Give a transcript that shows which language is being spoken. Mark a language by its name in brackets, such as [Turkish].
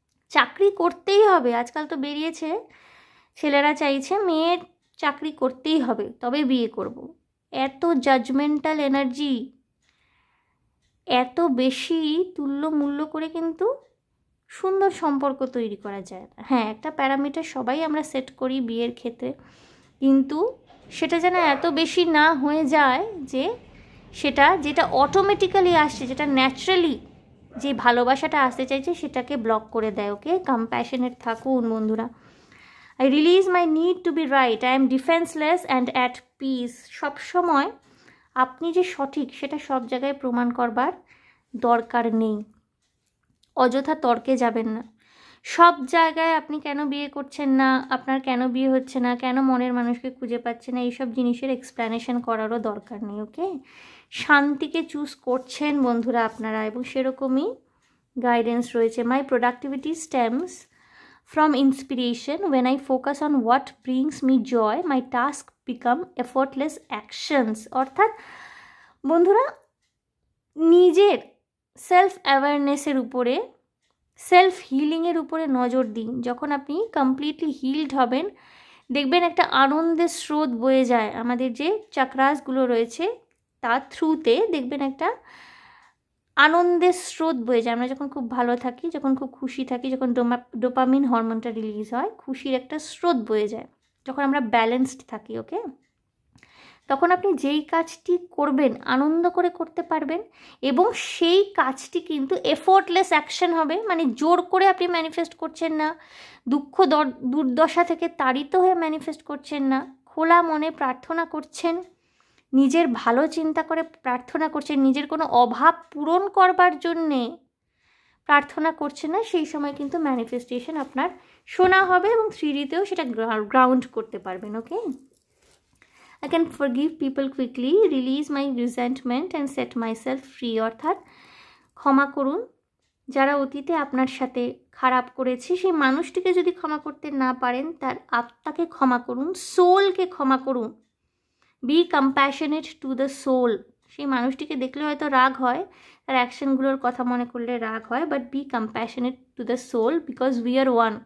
[Bangla] চাকরি করতেই হবে, আজকাল তো বেরিয়েছে ছেলেরা চাইছে মেয়ের চাকরি করতেই হবে তবে বিয়ে করব, এত জাজমেন্টাল এনার্জি, এত বেশি তুল্য মূল্য করে কিন্তু সুন্দর সম্পর্ক তৈরি করা যায় না। হ্যাঁ, একটা প্যারামিটার সবাই আমরা সেট করি বিয়ের ক্ষেত্রে, কিন্তু সেটা যেন এত বেশি না হয়ে যায় যে সেটা যেটা অটোমেটিক্যালি আসছে, যেটা ন্যাচারালি যে ভালোবাসাটা আসতে চাইছে সেটাকে ব্লক করে দেয়। ওকে, কম্প্যাশনেট থাকুন বন্ধুরা। [English] I release my need to be right. I am defenseless and at peace. [Bangla] সব সময় আপনি যে সঠিক সেটা সব জায়গায় প্রমাণ করবার দরকার নেই, অযথা তর্কে যাবেন না। সব জায়গায় আপনি কেন বিয়ে করছেন না, আপনার কেন বিয়ে হচ্ছে না, কেন মনের মানুষকে খুঁজে পাচ্ছে না, এইসব জিনিসের এক্সপ্লেনেশন করারও দরকার নেই। ওকে, শান্তিকে চুজ করছেন বন্ধুরা আপনারা, এবং সেরকমই গাইডেন্স রয়েছে। [English] My productivity stems from inspiration. When I focus on what brings me joy, my tasks become effortless actions. [Bangla] অর্থাৎ বন্ধুরা, নিজের সেলফ অ্যাওয়ারনেসের উপরে, সেলফ হিলিংয়ের উপরে নজর দিন। যখন আপনি কমপ্লিটলি হিলড হবেন, দেখবেন একটা আনন্দের স্রোত বয়ে যায়, আমাদের যে চাকরাসগুলো রয়েছে তার থ্রুতে দেখবেন একটা আনন্দের স্রোত বয়ে যায়। আমরা যখন খুব ভালো থাকি, যখন খুব খুশি থাকি, যখন ডোপামিন হরমোনটা রিলিজ হয়, খুশির একটা স্রোত বয়ে যায়, যখন আমরা ব্যালেন্সড থাকি। ওকে, তখন আপনি যেই কাজটি করবেন আনন্দ করে করতে পারবেন, এবং সেই কাজটি কিন্তু এফোর্টলেস অ্যাকশন হবে, মানে জোর করে আপনি ম্যানিফেস্ট করছেন না, দুঃখ দুর্দশা থেকে তাড়িত হয়ে ম্যানিফেস্ট করছেন না, খোলা মনে প্রার্থনা করছেন, নিজের ভালো চিন্তা করে প্রার্থনা করছেন, নিজের কোনো অভাব পূরণ করবার জন্যে প্রার্থনা করছেন না, সেই সময় কিন্তু ম্যানিফেস্টেশন আপনার শোনা হবে এবং 3Dতেও সেটা গ্রাউন্ড করতে পারবেন। [English] Okay, I can forgive people quickly, release my resentment and set myself free. [Bangla] অর্থাৎ ক্ষমা করুন, যারা অতীতে আপনার সাথে খারাপ করেছে সেই মানুষটিকে যদি ক্ষমা করতে না পারেন, তার আত্মাকে ক্ষমা করুন, সোলকে ক্ষমা করুন। [English] Be compassionate to the soul. [Bangla] সেই মানুষটিকে দেখলে হয়তো রাগ হয়, তার অ্যাকশনগুলোর কথা মনে করলে রাগ হয়, [English] But be compassionate to the soul, because we are one.